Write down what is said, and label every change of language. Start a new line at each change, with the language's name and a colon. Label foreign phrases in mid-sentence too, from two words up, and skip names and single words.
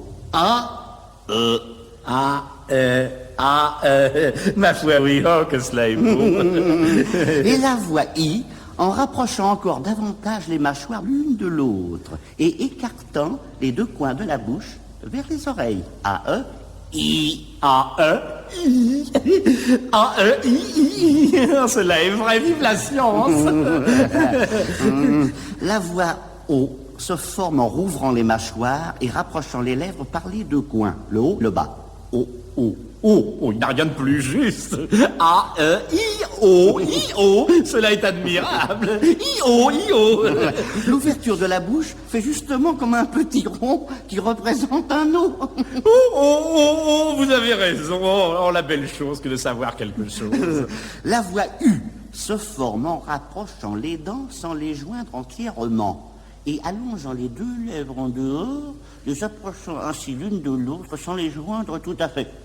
French: A, E. Ma foi, oui, oh, que cela est beau. Et la voix I, en rapprochant encore davantage les mâchoires l'une de l'autre et écartant les 2 coins de la bouche vers les oreilles. A-E, I. A-E, I. A-E, I. Cela est vrai, vive la science. La voix O se forme en rouvrant les mâchoires et rapprochant les lèvres par les 2 coins, le haut, le bas. O, O, Oh, il n'y a rien de plus juste. A-E-I-O, I-O, cela est admirable. I-O, I-O. L'ouverture de la bouche fait justement comme un petit rond qui représente un O. Oh, vous avez raison. Oh, la belle chose que de savoir quelque chose. La voix U se forme en rapprochant les dents sans les joindre entièrement et allongeant les 2 lèvres en dehors, les approchant ainsi l'une de l'autre sans les joindre tout à fait.